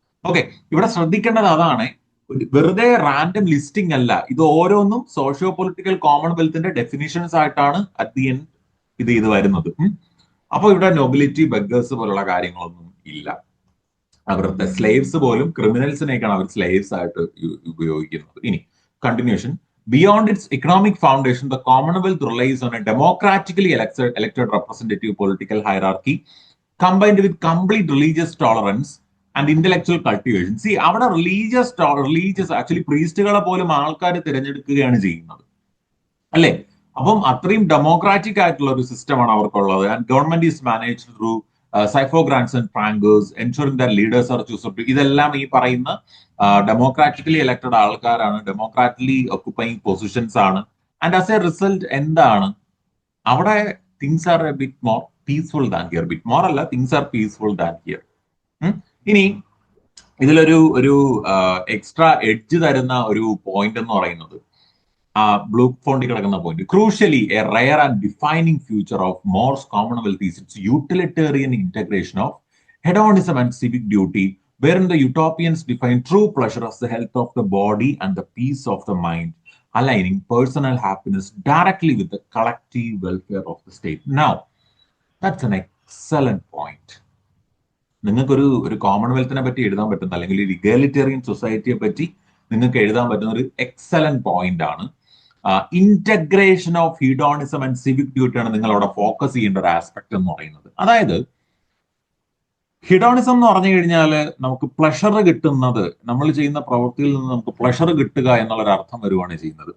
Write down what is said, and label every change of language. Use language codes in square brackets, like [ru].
[ml] Okay, ഇവിടെ ശ്രദ്ധിക്കേണ്ടത് അതാണ്. വെറുതെ റാൻഡം ലിസ്റ്റിംഗ് അല്ല, ഇത് ഓരോന്നും സോഷ്യോ പൊളിറ്റിക്കൽ കോമൺവെൽത്തിന്റെ ഡെഫിനിഷൻസ് ആയിട്ടാണ് അറ്റ് ദി എൻഡ് ഇത് വരുന്നത്. അപ്പൊ ഇവിടെ നൊബിലിറ്റി, ബെഗേഴ്സ് പോലുള്ള കാര്യങ്ങളൊന്നും ഇല്ല. അവരുടെ സ്ലേവ്സ് പോലും ക്രിമിനൽസിനെയൊക്കെയാണ് അവർ സ്ലേവ്സ് ആയിട്ട് ഉപയോഗിക്കുന്നത്. ഇനി continuation. [en] Beyond its economic foundation, the Commonwealth relies on a democratically elected representative political hierarchy combined with complete religious tolerance and intellectual cultivation. [ml] See, അവിടെ റിലീജിയസ് ആക്ച്വലി പ്രീസ്റ്റുകളെ പോലും ആൾക്കാർ തിരഞ്ഞെടുക്കുകയാണ് ചെയ്യുന്നത്, അല്ലെ? അപ്പം അത്രയും ഡെമോക്രാറ്റിക് ആയിട്ടുള്ള ഒരു സിസ്റ്റമാണ് അവർക്കുള്ളത്. [en] And government is managed through sycophants and pranksters, ensuring that leaders are choosed. [ml] ഇതെല്ലാം ഈ പറയുന്ന ഡെമോക്രാറ്റിക്കലി ഇലക്ടഡ് ആൾക്കാരാണ്, ഡെമോക്രാറ്റിക്കലി ഒക്കുപ്പൈങ് പൊസിഷൻസ് ആണ്. [en] and as a result [ml] എന്താണ് അവിടെ? [en] Things are a bit more peaceful than here. [ml] Bit more അല്ല, [en] Things are peaceful than here. [ml] ഇനി ഇതിലൊരു എക്സ്ട്രാ എഡ്ജ് തരുന്ന ഒരു പോയിന്റ് എന്ന് പറയുന്നത് ബ്ലൂ ഫോണ്ടിൽ കിടക്കുന്ന point. [en] Crucially a rare and defining future of More's commonwealth is its utilitarian integration of hedonism and civic duty, wherein the utopians define true pleasure as the health of the body and the peace of the mind, aligning personal happiness directly with the collective welfare of the state. Now, that's an excellent point. [ml] നിങ്ങൾക്കൊരു കോമൺവെൽത്തിനെ പറ്റി എഴുതാൻ പറ്റുന്ന, അല്ലെങ്കിൽ ഒരു egalitarian സൊസൈറ്റിയെ പറ്റി നിങ്ങൾക്ക് എഴുതാൻ പറ്റുന്ന ഒരു എക്സലന്റ് പോയിന്റ് ആണ്. Integration of ഹീഡോണിസം and civic duty ആണ് നിങ്ങൾ അവിടെ ഫോക്കസ് ചെയ്യേണ്ട ഒരു ആസ്പെക്ട് എന്ന് പറയുന്നത്. അതായത് ഹിഡോണിസം എന്ന് പറഞ്ഞു കഴിഞ്ഞാൽ നമുക്ക് പ്ലഷർ കിട്ടുന്നത്, നമ്മൾ ചെയ്യുന്ന പ്രവൃത്തിയിൽ നിന്ന് നമുക്ക് പ്ലഷർ കിട്ടുക എന്നുള്ളൊരു അർത്ഥം വരുവാണ് ചെയ്യുന്നത്.